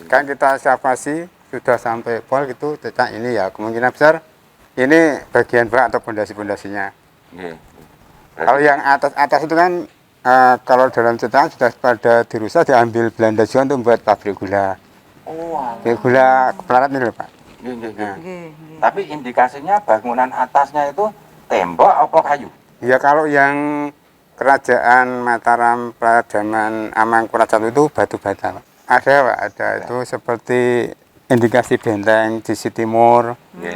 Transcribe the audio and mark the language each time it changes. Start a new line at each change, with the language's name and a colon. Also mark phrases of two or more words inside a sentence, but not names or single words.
Indonesian: Kan kita evaluasi sudah sampai pol gitu, cetak ini ya kemungkinan besar ini bagian bawah atau fondasi-fondasinya. Nggih. Kalau yang atas itu kan kalau dalam cetakan sudah pada dirusak diambil Belanda juga untuk membuat pabrik gula. Oh, alah. Kayak gula Pleret ini loh, Pak.
Javanese: Nggih, nggih, nggih. Nggih, nggih.
Indonesian: Tapi indikasinya bangunan atasnya itu tembok apa kayu? Ya kalau yang kerajaan Mataram pada zaman Amangkurat I itu batu bata, Pak. Ada, Pak, ada itu seperti indikasi benteng di sisi timur, Nggih.